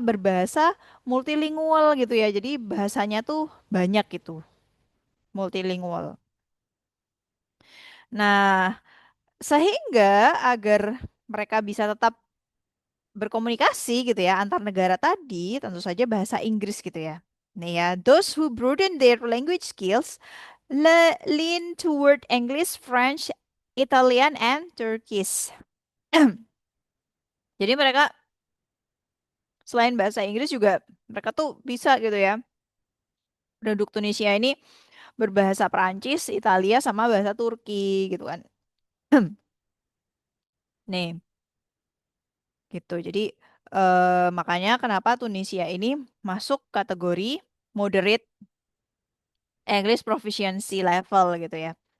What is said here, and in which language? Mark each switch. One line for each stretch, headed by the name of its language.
Indonesian: Berbahasa multilingual gitu ya. Jadi bahasanya tuh banyak gitu. multilingual. Nah, sehingga agar mereka bisa tetap berkomunikasi gitu ya antar negara tadi, tentu saja bahasa Inggris gitu ya. Nih ya,
English: those who broaden their language skills lean toward English, French, Italian, and Turkish.
Indonesian: Jadi mereka selain bahasa Inggris juga mereka tuh bisa gitu ya. Penduduk Tunisia ini berbahasa Perancis, Italia, sama bahasa Turki gitu kan. Nih, gitu. Jadi makanya kenapa Tunisia ini masuk kategori
English: moderate English proficiency level
Indonesian: gitu ya.